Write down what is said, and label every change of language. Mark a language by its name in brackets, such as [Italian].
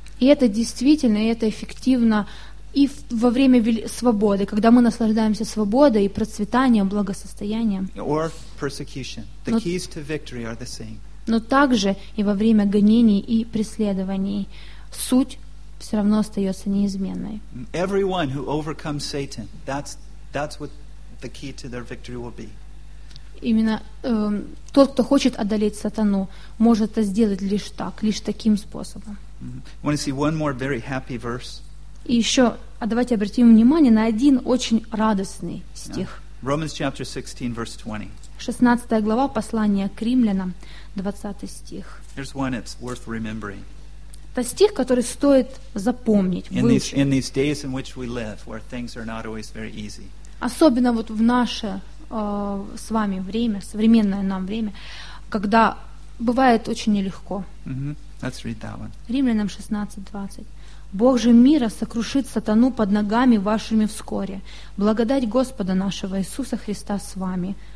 [Russian] И это действительно, и это эффективно и во время свободы, когда мы наслаждаемся свободой и процветанием, благосостоянием. [English] Or persecution. The keys to victory are the same. [Russian] Но также и во время гонений и преследований суть все равно остается неизменной. [English] Everyone who overcomes Satan, that's what the key to their victory will be. [Russian] Именно тот, кто хочет одолеть сатану, может это сделать лишь так, лишь таким способом. [English] Mm-hmm. Want to see one more very happy verse? [Russian] И еще, а давайте обратим внимание на один очень радостный стих. [English] Yeah. Romans chapter 16, verse 20. [Russian] 16 глава послания к римлянам, 20 стих. [English] Here's one that's worth remembering. [Russian] Это стих, который стоит запомнить, выучить. [English] In these days in which we live, where things are not always very easy. [Russian] Особенно вот в наше с вами время, современное нам время, когда бывает очень нелегко. [English] Mm-hmm. Let's read that one. [Russian] Римлянам 16:20. «Бог же мира сокрушит сатану под ногами вашими вскоре. Благодать Господа нашего Иисуса Христа с вами.